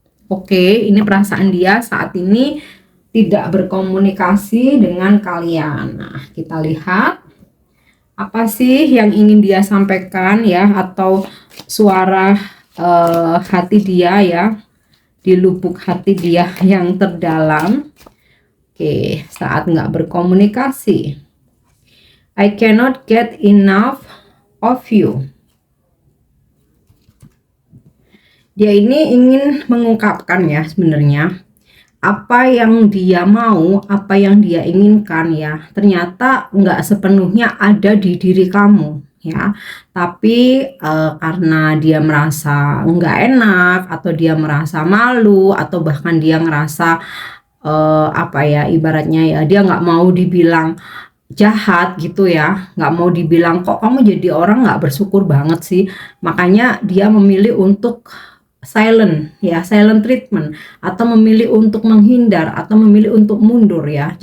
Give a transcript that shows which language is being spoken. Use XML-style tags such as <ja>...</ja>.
<id>Oke, ini perasaan dia saat ini tidak berkomunikasi dengan kalian. Nah, kita lihat apa sih yang ingin dia sampaikan ya, atau suara hati dia ya, di lubuk hati dia yang terdalam. Oke, saat nggak berkomunikasi.</id> <en>I cannot get enough of you.</en> <id>Dia ini ingin mengungkapkan ya sebenarnya apa yang dia mau, apa yang dia inginkan ya, ternyata nggak sepenuhnya ada di diri kamu ya. Tapi karena dia merasa nggak enak, atau dia merasa malu, atau bahkan dia ngerasa apa ya, ibaratnya ya, dia nggak mau dibilang jahat gitu ya, nggak mau dibilang kok kamu jadi orang nggak bersyukur banget sih, makanya dia memilih untuk silent ya, silent treatment, atau memilih untuk menghindar, atau memilih untuk mundur ya.</id>